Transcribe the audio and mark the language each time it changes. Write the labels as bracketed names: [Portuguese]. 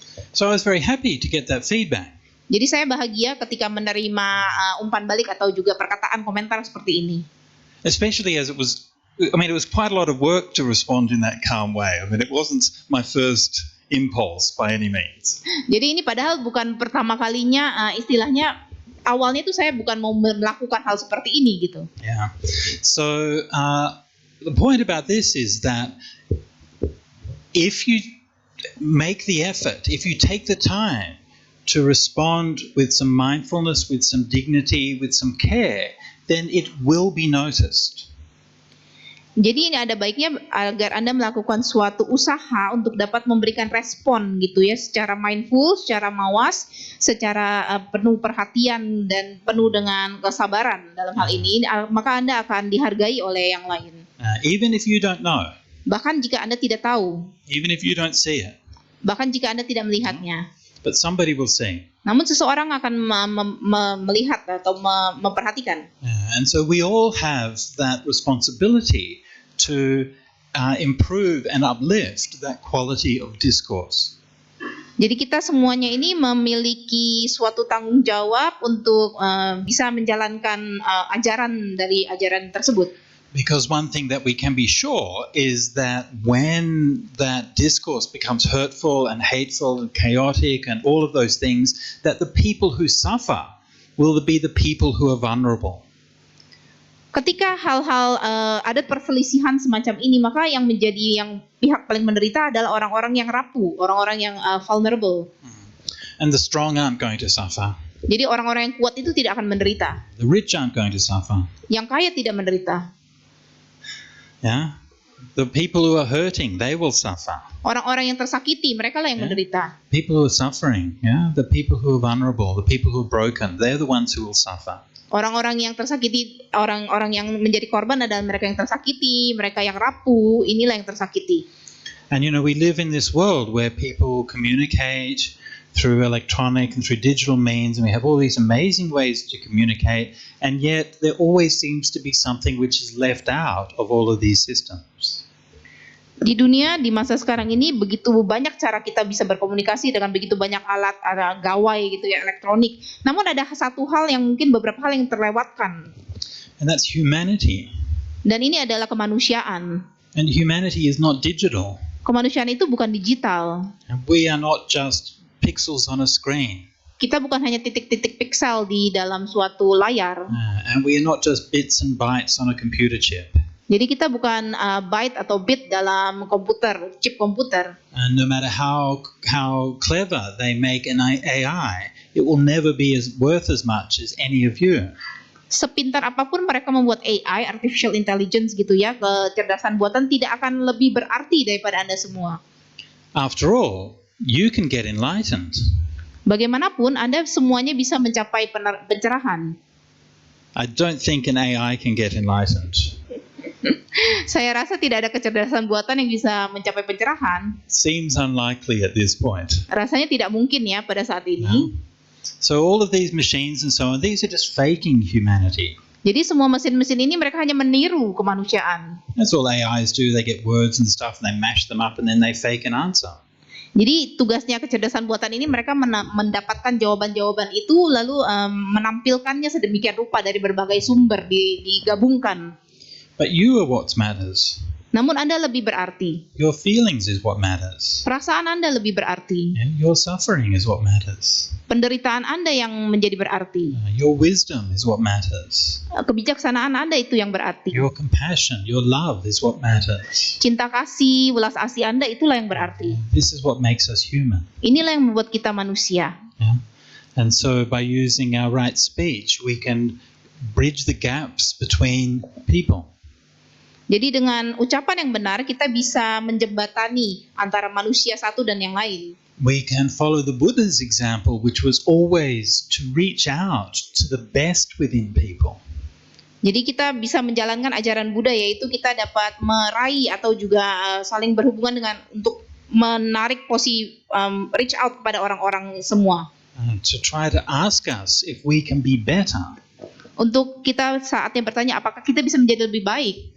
[English] So I was very happy to get that feedback. [Indonesian] Jadi saya bahagia ketika menerima umpan balik atau juga perkataan komentar seperti ini. [English] Especially as it was quite a lot of work to respond in that calm way. I mean, it wasn't my first impulse by any means. [Indonesian] Jadi ini padahal bukan pertama kalinya, istilahnya awalnya itu saya bukan mau melakukan hal seperti ini gitu. [English] Yeah. So the point about this is that if you make the effort, if you take the time to respond with some mindfulness, with some dignity, with some care, then it will be noticed. [Indonesian] Jadi ini ada baiknya agar Anda melakukan suatu usaha untuk dapat memberikan respon gitu ya, secara mindful, secara mawas, secara penuh perhatian dan penuh dengan kesabaran dalam hal ini, maka Anda akan dihargai oleh yang lain. [English] Even if you don't know, [Indonesian] Bahkan jika Anda tidak tahu, [English] even if you don't see it, [Indonesian] bahkan jika Anda tidak melihatnya. [English] but somebody will see. [Indonesian] Namun seseorang akan melihat atau memperhatikan. [English] And so we all have that responsibility to improve and uplift that quality of discourse. [Indonesian] Jadi kita semuanya ini memiliki suatu tanggung jawab untuk bisa menjalankan ajaran dari ajaran tersebut. [English] Because one thing that we can be sure is that when that discourse becomes hurtful and hateful and chaotic and all of those things, that the people who suffer will be the people who are vulnerable. [Indonesian] Ketika hal-hal ada perselisihan semacam ini, maka yang menjadi yang pihak paling menderita adalah orang-orang yang rapuh, orang-orang yang vulnerable. [English] And the strong aren't going to suffer. [Indonesian] Jadi orang-orang yang kuat itu tidak akan menderita. [English] The rich aren't going to suffer. [Indonesian] Yang kaya tidak menderita. [English] Yeah? The people who are hurting, they will suffer. [Indonesian] Orang-orang yang tersakiti, mereka lah yang menderita. [English] People who are suffering, yeah? The people who are vulnerable, the people who are broken, they're the ones who will suffer. [Indonesian] Orang-orang yang tersakiti, orang-orang yang menjadi korban adalah mereka yang tersakiti, mereka yang rapuh, inilah yang tersakiti. [English] And we live in this world where people communicate through electronic and through digital means, and we have all these amazing ways to communicate, and yet there always seems to be something which is left out of all of these systems. [Indonesian] Di dunia di masa sekarang ini begitu banyak cara kita bisa berkomunikasi dengan begitu banyak alat, ada gawai gitu ya, elektronik. Namun ada satu hal yang mungkin beberapa hal yang terlewatkan. [English] And that's humanity. [Indonesian] Dan ini adalah kemanusiaan. [English] And humanity is not digital. [Indonesian] Kemanusiaan itu bukan digital. [English] And we are not just pixels on a screen. [Indonesian] Kita bukan hanya titik-titik piksel di dalam suatu layar. [English] And we are not just bits and bytes on a computer chip. [Indonesian] Jadi kita bukan byte atau bit dalam komputer, chip komputer. [English] And no matter how clever they make an AI, it will never be worth as much as any of you. [Indonesian] Sepintar apapun mereka membuat AI, artificial intelligence gitu ya, kecerdasan buatan tidak akan lebih berarti daripada Anda semua. [English] After all, you can get enlightened. [Indonesian] Bagaimanapun Anda semuanya bisa mencapai pencerahan. [English] I don't think an AI can get enlightened. [Indonesian] Saya rasa tidak ada kecerdasan buatan yang bisa mencapai pencerahan. [English] Seems unlikely at this point. [Indonesian] Rasanya tidak mungkin ya pada saat ini. [English] So all of these machines and so on, these are just faking humanity. [Indonesian] Jadi semua mesin-mesin ini mereka hanya meniru kemanusiaan. [English] That's all AIs do. They get words and stuff and they mash them up and then they fake an answer. [Indonesian] Jadi tugasnya kecerdasan buatan ini mereka mendapatkan jawaban-jawaban itu lalu menampilkannya sedemikian rupa dari berbagai sumber digabungkan. [English] But you are what matters. [Indonesian] Namun Anda lebih berarti. [English] Your feelings is what matters. [Indonesian] Perasaan Anda lebih berarti. [English] Your suffering is what matters. [Indonesian] Penderitaan Anda yang menjadi berarti. [English] Your wisdom is what matters. [Indonesian] Kebijaksanaan Anda itu yang berarti. [English] Your compassion, your love is what matters. [Indonesian] Cinta kasih, welas asih Anda itulah yang berarti. [English] This is what makes us human. [Indonesian] Inilah yang membuat kita manusia. [English] Yeah? And so by using our right speech, we can bridge the gaps between people. [Indonesian] Jadi dengan ucapan yang benar kita bisa menjembatani antara manusia satu dan yang lain. [English] We can follow the Buddha's example, which was always to reach out to the best within people. [Indonesian] Jadi kita bisa menjalankan ajaran Buddha, yaitu kita dapat meraih atau juga saling berhubungan dengan untuk menarik [English] reach out [Indonesian] kepada orang-orang semua. [English] To try to ask us if we can be better. [Indonesian] Untuk kita saatnya bertanya apakah kita bisa menjadi lebih baik.